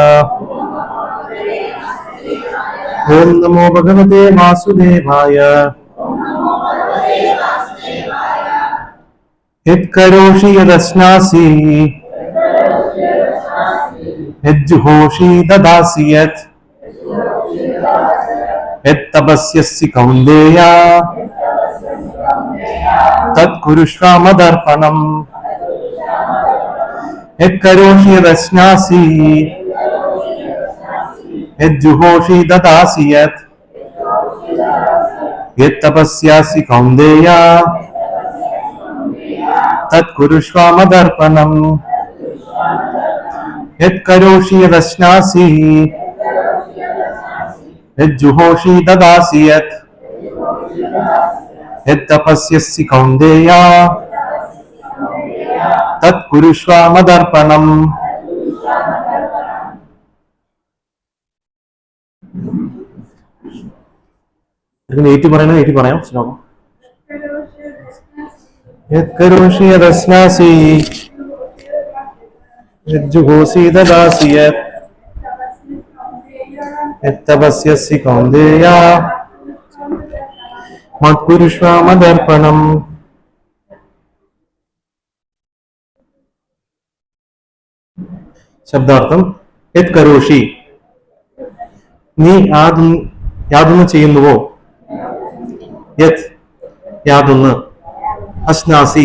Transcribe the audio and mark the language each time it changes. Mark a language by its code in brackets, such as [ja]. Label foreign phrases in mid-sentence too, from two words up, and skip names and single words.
[sa] ഓം നമോ ഭഗവതേ വാസുദേവായ. യത് കരോഷി യദശ്നാസി യജ്ജുഹോഷി ദദാസി യത് യത് തപസ്യസി കൗന്ദേയ തത് കുരുഷ്വ മദർപ്പണം. യത് കരോഷി യദശ്നാസി യജ്ജുഹോഷി ദദാസി യത് യത് തപസ്യസി കൗന്ദേയ തത് കുരുഷ്വ മദർപ്പണം. യത് കരോഷി യദശ്നാസി യജ്ജുഹോഷി ദദാസി യത് യത് തപസ്യസി കൗന്ദേയ തത് കുരുഷ്വ മദർപ്പണം. [ml] ഏറ്റി പറയണത് ഏറ്റി പറയാം. [sa] ശ്ലോകം യത് കരോഷി യദശ്നാസി യജ്ജുഹോഷി ദദാസി യത് യത് തപസ്യസി കൗന്ദേയ മത്കുരുഷ്വ മദർപ്പണം. [ml] ശബ്ദാർത്ഥം: [sa] യത് കരോഷി, [ml] നീ യാതൊന്ന് ചെയ്യുന്നുവോ, യത് യാതൊന്ന്, അശ്നാസി